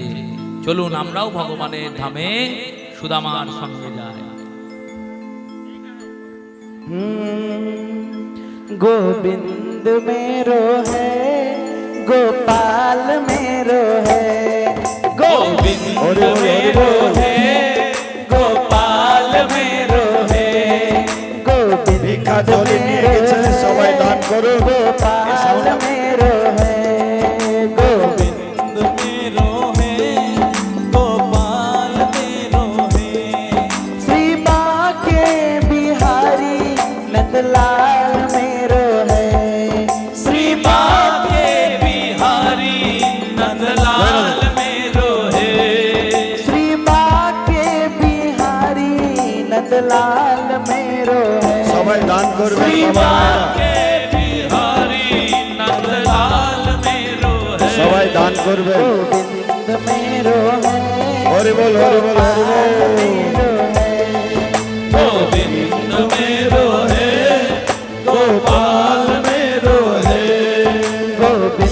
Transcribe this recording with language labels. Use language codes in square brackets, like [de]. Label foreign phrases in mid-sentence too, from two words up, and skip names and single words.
[bn] চলুন আমরাও ভগবানের ধামে সুদামার সঙ্গে যাই। [hi] गोविंद मेरो है गोपाल मेरो है, गोविंद मेरो है गोपाल मेरो है, गोविंद [bn] ভিক্ষা ঝুলি নিয়ে গেছেন, সবাই দান করুন। [hi] गोपाल मेरो है, गोविंद मेरो है गोपाल मेरो है। श्री बाके बिहारी नंदलाल मेरो है, श्री बाके बिहारी नंदलाल मेरो है, श्री बाके बिहारी नंदलाल मेरो है। [bn] সবাই দান করবেন। [hi] श्री [bn] বাবা, [hi] बाके बिहारी नंदलाल मेरो है, [bn] সবাই দান করবেন। [hi] गोविंद मेरो है [bn] হরি বল হরি বল হরি বল। [hi] मेरो है, गोविंद मेरो है गोपाल मेरो है, गोविंद